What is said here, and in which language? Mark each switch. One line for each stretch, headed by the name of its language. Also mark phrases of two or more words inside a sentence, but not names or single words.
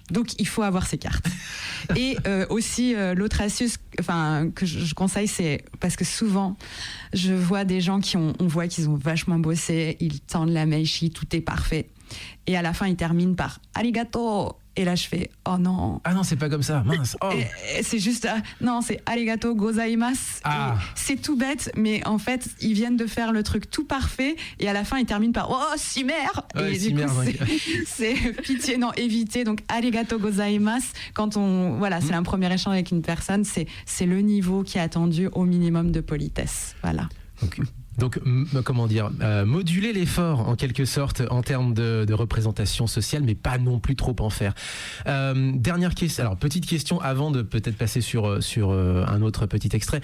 French: Donc, il faut avoir ces cartes. Et aussi, l'autre astuce que je conseille, c'est parce que souvent, je vois des gens on voit qu'ils ont vachement bossé, ils tendent la Maishi, tout est parfait. Et à la fin, ils terminent par « arigato ». Et là, je fais « oh non ». Ah non, c'est pas comme ça, mince. Oh. Et c'est juste non, c'est «
Japanese: ありがとうございます ».
French: C'est tout bête, mais en fait, ils viennent de faire le truc tout parfait. Et à la fin, ils terminent par « oh, simer ». Ouais, et du coup, c'est pitié, non, évitez. Donc «
Japanese: ありがとうございます ».
French: Quand c'est un premier échange avec une personne, c'est le niveau qui est attendu au minimum de politesse. Voilà. Okay. Donc, comment dire, moduler l'effort en quelque sorte en termes de représentation sociale, mais pas non plus trop en faire. Dernière question, alors petite question avant de peut-être passer sur un autre petit extrait.